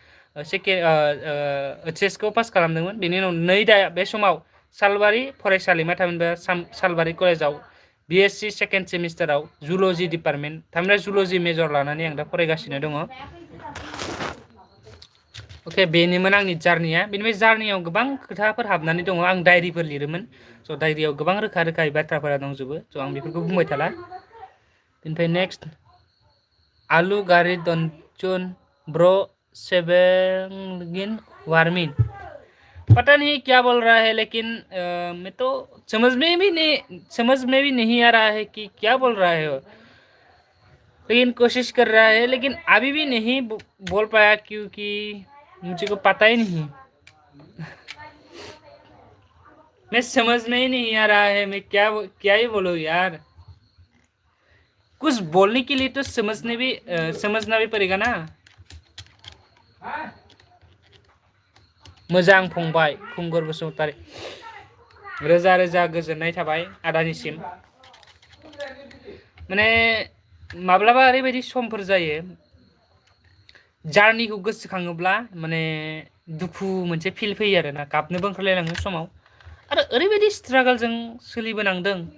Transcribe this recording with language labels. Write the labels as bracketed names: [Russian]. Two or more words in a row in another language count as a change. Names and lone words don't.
[Bodo] HSखौ पास खालामदोंमोन बेनि उनाव बे समाव सालबारि फरायसालिमा थामहिनबा सालबारि कलेजाव BSc [English] second semester zoology department [Bodo] थामहिनबा [English] zoology major [Bodo] लानानै आं दा फरायगासिनो दङ अके बेनोमोन आंनि जार्निया बेनिफ्राय जार्नियाव गोबां खोथाफोर हाबनानै दङ आं डायरिफोर लिरोमोन स' डायरियाव गोबां रोखा रोखायै बाथ्राफोरा दंजोबो स' आं बेफोरखौ बुंबाय थाला बेनिफ्राय [Hindi] नेक्स्ट [Bodo] आलु गारि दनचुन ब्र' सेवेंगिन वार्मिन [Hindi] पता नहीं क्या बोल रहा है लेकिन मैं तो समझ में भी नहीं आ रहा है कि क्या बोल रहा है लेकिन कोशिश कर रहा है लेकिन अभी भी नहीं बोल पाया क्योंकि मुझे को पता ही नहीं मैं समझ में ही नहीं आ रहा है मैं क्या ही बोलूं यार कुछ बोलने के लिए तो समझना भी पड़ेगा ना [Bodo] मोजां फंबाय खुंगुर बसुमतारी रोजा रोजा गोजोननाय थाबाय आदानिसिम माने माब्लाबा ओरैबायदि समफोर जायो जार्निखौ गोसोखाङोब्ला माने दुखु मोनसे फिल फैयो आरोना गाबनोबो ओंखारलायलाङो समाव आरो ओरैबायदि स्ट्रागलजों सोलिबोनांदों